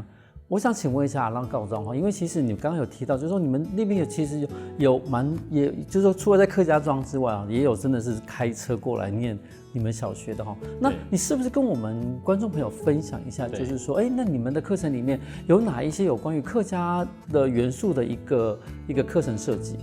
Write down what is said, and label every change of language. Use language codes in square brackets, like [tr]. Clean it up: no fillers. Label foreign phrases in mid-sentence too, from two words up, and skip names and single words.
[zh] 我想請問一下阿朗校長哈，因為其實你剛剛有提到，就是說你們那邊其實也就是說除了在客家莊之外啊，也有真的是開車過來念你們小學的哈。那你是不是跟我們觀眾朋友分享一下，就是說，那你們的課程裡面有哪一些有關於客家的元素的一個課程設計？